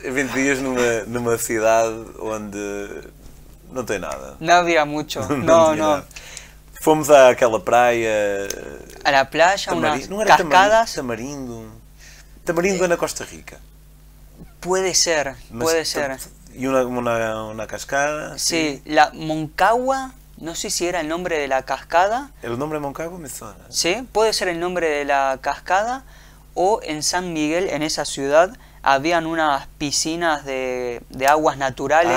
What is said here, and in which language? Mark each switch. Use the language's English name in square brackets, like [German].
[Portuguese] 20 días numa cidade onde não tem nada. [Spanish] No había mucho. No. [Portuguese] Nada. Fomos àquela praia. [Spanish] A la playa, unas cascadas. [Portuguese] Tamarindo é na Costa Rica. [Spanish] Puede ser. Y una cascada. Sí, la Moncagua, no sé si era el nombre de la cascada. El nombre Moncagua me suena. Sí, puede ser el nombre de la cascada. O en San Miguel, en esa ciudad, habían unas piscinas de aguas naturales.